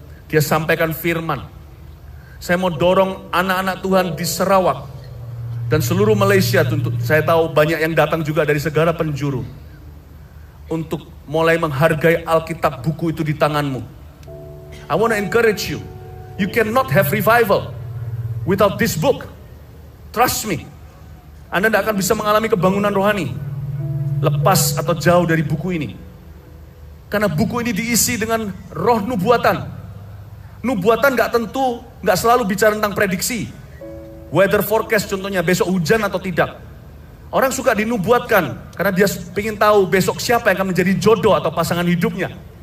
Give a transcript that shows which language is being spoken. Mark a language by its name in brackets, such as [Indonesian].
[Indonesian] Dia sampaikan firman. Saya mau dorong anak-anak Tuhan di Sarawak dan seluruh Malaysia. Saya tahu banyak yang datang juga dari segala penjuru, untuk mulai menghargai Alkitab, buku itu di tanganmu. [English] I want to encourage you. You cannot have revival without this book. Trust me. [Indonesian] Anda tidak akan bisa mengalami kebangunan rohani lepas atau jauh dari buku ini. Karena buku ini diisi dengan roh nubuatan. Nubuatan gak selalu bicara tentang prediksi. Weather forecast contohnya, besok hujan atau tidak. Orang suka dinubuatkan karena dia ingin tahu besok siapa yang akan menjadi jodoh atau pasangan hidupnya.